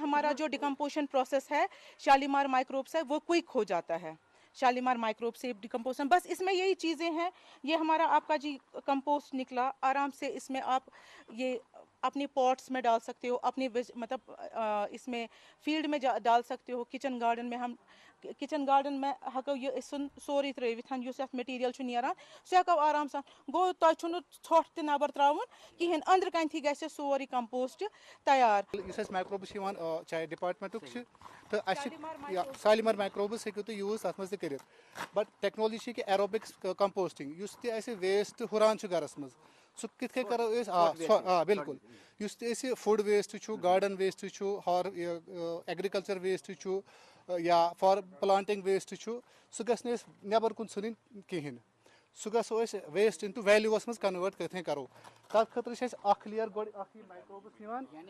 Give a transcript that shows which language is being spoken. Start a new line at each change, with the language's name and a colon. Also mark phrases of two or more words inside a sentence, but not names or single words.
Urdu: ہمارا جو
English: decomposition process
Urdu: ہے شالیمار مائکروبس ہے وہ کوئک ہو جاتا ہے شالیمار مائکروب سے ڈیکمپوزیشن بس اس میں یہی چیزیں ہیں یہ ہمارا آپ کا جی کمپوسٹ نکلا آرام سے اس میں آپ یہ اپنے پاٹس میں ڈال سکتے ہو اپنے مطلب اس میں فیلڈ میں ڈال سکتے ہو
English: kitchen garden
Urdu: میں ہم
English: kitchen garden
Urdu: میں
Kashmiri: ہیٚکو یہِ سورُے ترٲوِتھ یُس یتھ مٹیٖریل چھُ نیران سُہ ہیٚکو آرام سان گوٚو تۄہہِ چھُنہٕ ژھۄٹھ تہِ نٮ۪بر ترٛاوُن کِہیٖنۍ أنٛدرٕ کَنتھٕے گژھِ سورُے کمپوسٹ تیار یُس اَسہِ مایکروبٕس چھِ یِوان چاہے ڈِپاٹمنٹُک چھِ تہٕ اَسہِ چھِ سالِمر مایکروبٕس ہیٚکِو تُہۍ یوٗز تَتھ منٛز تہِ کٔرِتھ بٹ ٹیکنالوجی چھِ کہِ
English: aerobics composting
Kashmiri: یُس تہِ اَسہِ ویسٹ ہُران چھُ گرس منٛز سُہ کِتھ کٔنۍ کرو أسۍ آ بِلکُل یُس تہِ أسۍ
English: food waste
Kashmiri: چھُ
English: garden waste
Kashmiri: چھُ
English: agriculture waste
Kashmiri: چھُ یا
English: for planting waste
Kashmiri: چھُ سُہ گژھِ نہٕ أسۍ نٮ۪بر کُن ژھٕنٕنۍ کِہینۍ سُہ گژھو أسۍ
English: waste into values
Kashmiri: منٛز کنوٲٹ کِتھ کرو تتھ خٲطرٕ چھِ اَسہِ اکھ لیر گۄڈٕ اکھ یہِ مایکروبٕس یِوان